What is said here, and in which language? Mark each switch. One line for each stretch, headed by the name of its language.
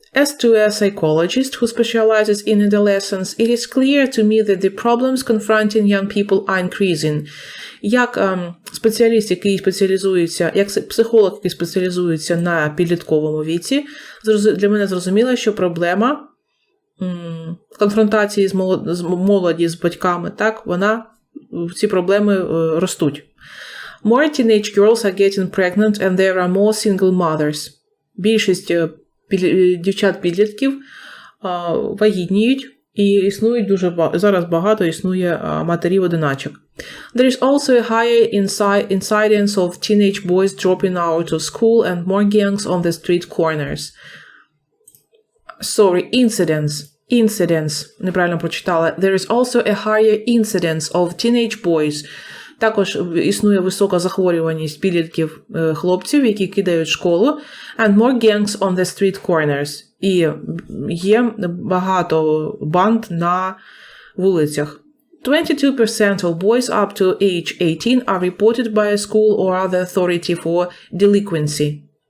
English: As to a psychologist who specializes in adolescence, it is clear to me that the problems confronting young people are increasing.
Ukrainian: Як спеціаліст, який спеціалізується, як психолог, який спеціалізується на підлітковому віці, для мене зрозуміло, що проблема конфронтації з молоді, з батьками, так, ці проблеми ростуть.
English: More teenage girls are getting pregnant and there are more single mothers.
Ukrainian: Більшість дівчат-підлітків вагітніють і існують зараз багато існує матерів-одиначок.
English: There is also a higher incidence of teenage boys dropping out of school and more gangs on the street corners. Sorry, incidence.
Ukrainian: Неправильно прочитала.
English: There is also a higher incidence of teenage boys.
Ukrainian: Також існує висока захворюваність підлітків хлопців, які кидають школу.
English: And more gangs on the street corners.
Ukrainian: І є багато банд на вулицях.
English: 22% of boys up to age 18 are reported by a school or other authority for delinquency.